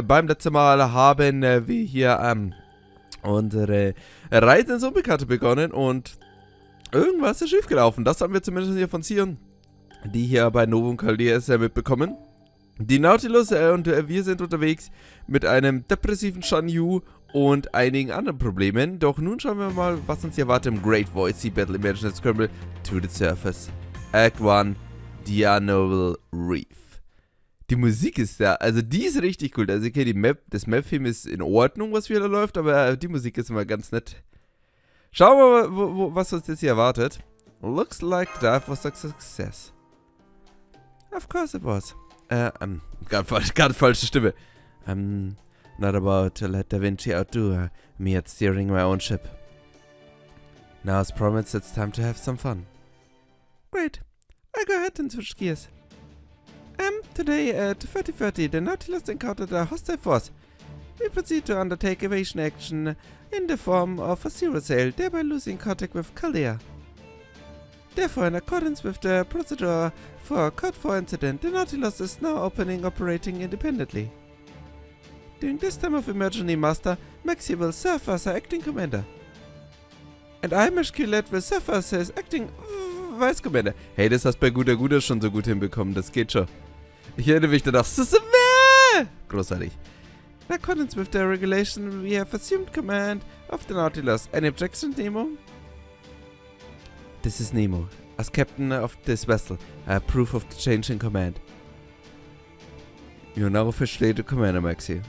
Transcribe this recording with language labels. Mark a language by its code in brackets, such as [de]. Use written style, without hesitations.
[de] Beim letzten Mal haben wir hier unsere Reise ins Unbekannte begonnen und irgendwas ist schiefgelaufen. Das haben wir zumindest hier von Sion, die hier bei Novum Chaldea mitbekommen. Die Nautilus und wir sind unterwegs mit einem depressiven Shan Yu und einigen anderen Problemen. Doch nun schauen wir mal, was uns hier erwartet im Great Void Sea Battle Magiers Scramble to the Surface. [en] Act 1, The Unknowable Reef. [de] Die Musik ist da, also die ist richtig cool. Also okay, das Map-Theme ist in Ordnung, was wieder läuft, aber die Musik ist immer ganz nett. Schauen wir mal, was uns jetzt hier erwartet. [en] Looks like that was a success. Of course it was. [de] Ganz falsche Stimme. [en] Not about to let Da Vinci outdo me at steering my own ship. Now as promised, it's time to have some fun. Great. I'll go ahead and switch gears. Today at 30:30, the Nautilus encountered a hostile force. We proceed to undertake evasion action in the form of a zero sail, thereby losing contact with Chaldea. Therefore, in accordance with the procedure for Code 4 incident, the Nautilus is now operating independently. During this time of emergency, Master, Maxi will serve as our acting commander. And I, Mashkilet, will serve as his acting vice commander. [de] Hey, das hast du bei Guter schon so gut hinbekommen, das geht schon. Ich erinnere mich danach. Großartig. [en] In accordance with the regulation, we have assumed command of the Nautilus. Any objection, Nemo? This is Nemo. As captain of this vessel, I approve of the change in command. You're now officially the commander, Maxi.